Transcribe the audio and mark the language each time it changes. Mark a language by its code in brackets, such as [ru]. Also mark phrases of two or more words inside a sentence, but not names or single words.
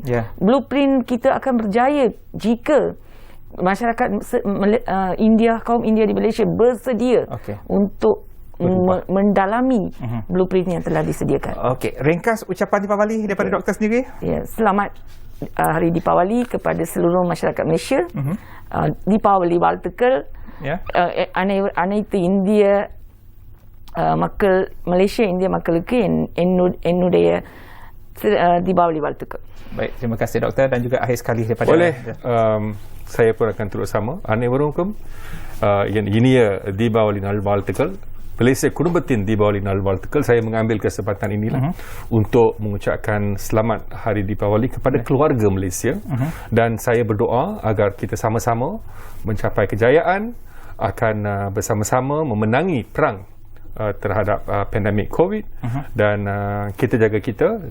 [ms] Blueprint kita akan berjaya jika masyarakat India, kaum India di Malaysia bersedia untuk mendalami blueprint yang telah disediakan. Ringkas ucapan Deepawali daripada Doktor sendiri. Selamat Hari Deepawali kepada seluruh masyarakat Malaysia. [ta] Deepawali வாழ்த்துக்கள் அனைத்து இந்திய மக்கள், மலேசிய இந்திய மக்களுக்கு என்னுடைய Deepawali வாழ்த்துக்கள். [ms] Baik, terima kasih Doktor, dan juga akhir sekali daripada saya pun akan turut sama. [ta] அனைவருக்கும் இனிய தீபாவளி நல்வாழ்த்துக்கள். மலேசிய குடும்பத்தின் தீபாவளி நல்வாழ்த்துக்கள். [ms] Saya mengambil kesempatan inilah untuk mengucapkan selamat Hari Deepawali kepada keluarga Malaysia, dan saya berdoa agar kita sama-sama mencapai kejayaan, akan bersama-sama memenangi perang terhadap pandemik COVID dan kita jaga kita.